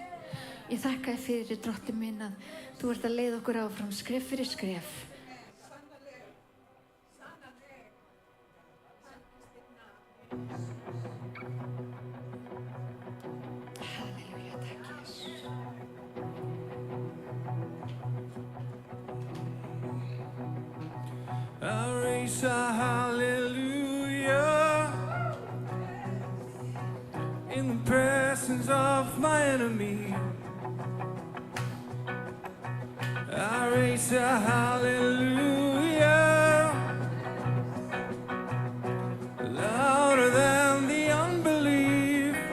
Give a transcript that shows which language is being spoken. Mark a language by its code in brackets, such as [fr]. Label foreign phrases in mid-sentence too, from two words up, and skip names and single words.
[is] Ég þakka þér fyrir, Drottinn minn, að þú ert að leiða okkur áfram skref fyrir skref. Halleluja, takk Jesús. [en] I raise a hallelujah in the presence of my enemy. I raise a hallelujah louder than the unbelief.